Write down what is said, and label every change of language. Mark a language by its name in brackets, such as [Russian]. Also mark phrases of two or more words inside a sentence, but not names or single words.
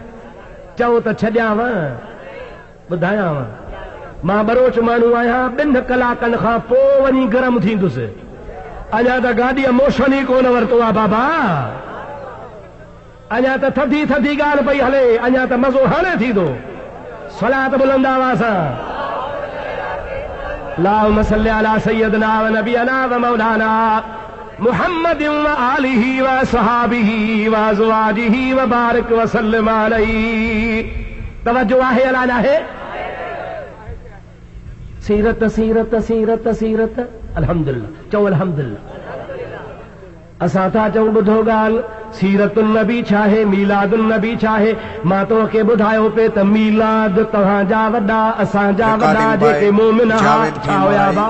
[Sindhi] चओ त छॾियांव, ॿुधायांव, मां बरोच माण्हू आहियां, 2 कलाकनि खां पोइ वञी गरम थींदुसि। अञा त गाॾीअ मोशन ई कोन वरितो आहे बाबा, अञा त थधी थधी ॻाल्हि पई हले, अञा त मज़ो हाणे थींदो। सलात बुलंद आवाज़ सां [Arabic] اللهم صل على سيدنا ونبينا ومولانا محمد وآله وصحبه وأزواجه وبارك وسلم عليه. [Sindhi] तवज्जो आहे अला न आहे? सीरत सीरत सीरत सीरत अल्हम्दुलिल्लाह। चओ अल्हम्दुलिल्लाह। असां था चऊं ॿुधो ॻाल्हि, सीरतुन नबी छा आहे, मीलादुन नबी छा आहे? मां तोखे ॿुधायो पे त मीलाद तव्हांजा वॾा, असांजा वॾा जेके मोमिन हुआ छा हुया बा?